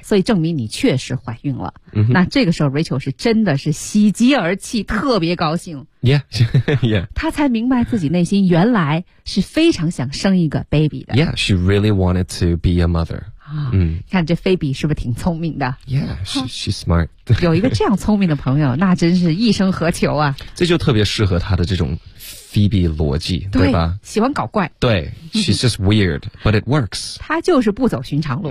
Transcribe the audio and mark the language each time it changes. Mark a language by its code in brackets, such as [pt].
[zh] 所以证明你确实怀孕了、 mm-hmm. 那这个时候 Rachel 是真的是喜极而泣，特别高兴。 Yeah, 她才明白自己内心原来是非常想生一个 baby 的。 [en] Yeah, she really wanted to be a mother. [zh] 啊，看这菲比是不是挺聪明的 [en] ？Yeah, she's smart. [zh] 有一个这样聪明的朋友，那真是一生何求啊！这就特别适合她的这种菲比逻辑，对吧？喜欢搞怪。 [en] 对 ，she's just weird, but it works. [zh] 她就是不走寻常路。